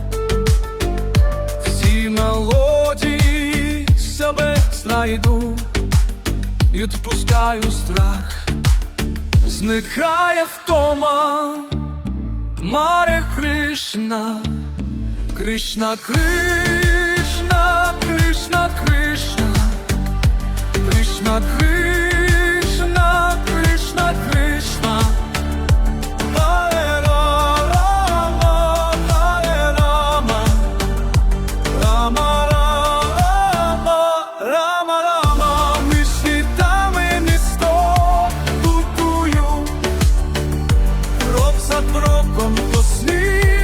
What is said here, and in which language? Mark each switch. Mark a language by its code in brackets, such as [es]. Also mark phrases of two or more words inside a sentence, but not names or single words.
[uk] Всі мелодії себе знайду і відпускаю страх, зникає втома. [sa] Харе Кришна, Кришна Кришна, Кришна Кришна, Krishna Krishna, Krishna Krishna, Hare Rama, Hare Rama, Rama Rama, Rama Rama. [uk] Між світами місто будую, крок за кроком до снів.